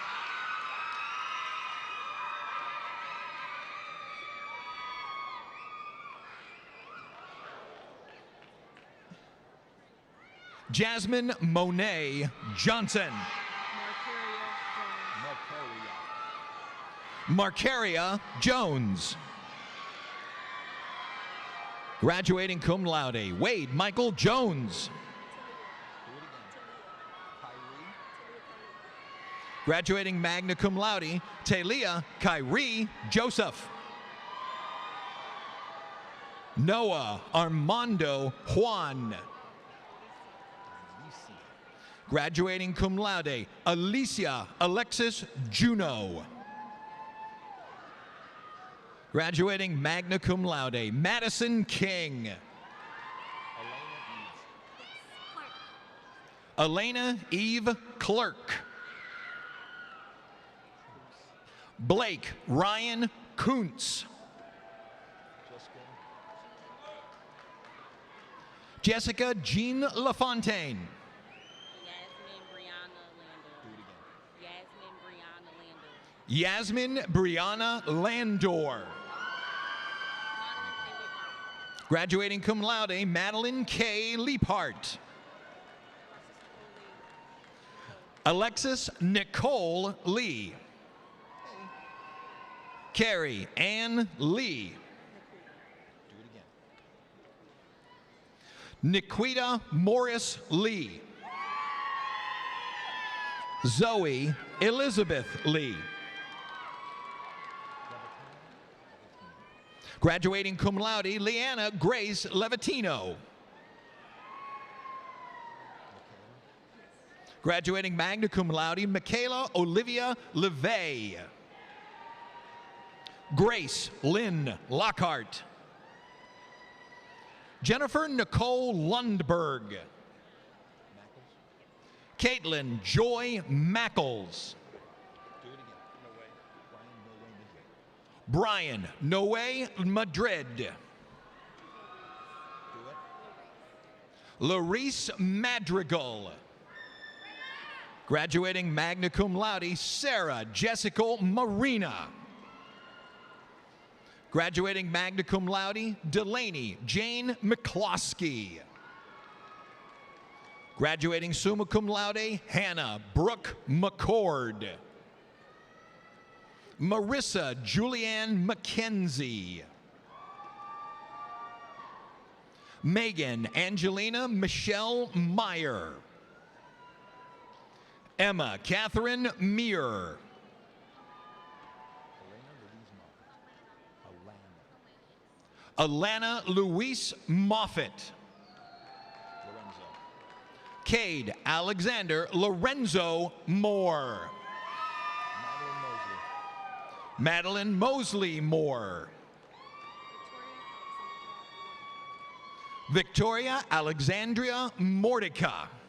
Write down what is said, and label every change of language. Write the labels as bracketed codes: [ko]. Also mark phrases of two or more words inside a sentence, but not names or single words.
[en] Jasmine Monet Johnson. Marcaria Jones. Graduating [la] cum laude, [en] Wade Michael Jones. Graduating [la] magna cum laude, [en] Talia Kyrie Joseph. Noah Armando Juan. Graduating [la] cum laude, [en] Alicia Alexis Juno. [la] Graduating magna cum laude, [en] Madison King. Elena Eve Clerk. Blake Ryan Kuntz. Jessica Jean LaFontaine. Yasmin Brianna Landor. Graduating [la] cum laude, [en] Madeline K. Leaphart. Alexis Nicole Lee. Carrie Ann Lee. Nikita Morris Lee. Zoe Elizabeth Lee. Graduating [la] cum laude, [en] Leanna Grace Levatino. [la] Graduating magna cum laude, [en] Michaela Olivia LeVay. Grace Lynn Lockhart. Jennifer Nicole Lundberg. Caitlin Joy Mackles. Brian Noe Madrid. Larice Madrigal. [la] Graduating magna cum laude, [en] Sarah Jessica Marina. Graduating [la] magna cum laude, [en] Delaney Jane McCloskey. [la] Graduating summa cum laude, [en] Hannah Brooke McCord. Marissa Julianne McKenzie. Megan Angelina Michelle Meyer. Emma Catherine Meir. Alana Louise Moffitt. Cade Alexander Lorenzo Moore. Madeline Mosley Moore. Victoria Alexandria Mordica.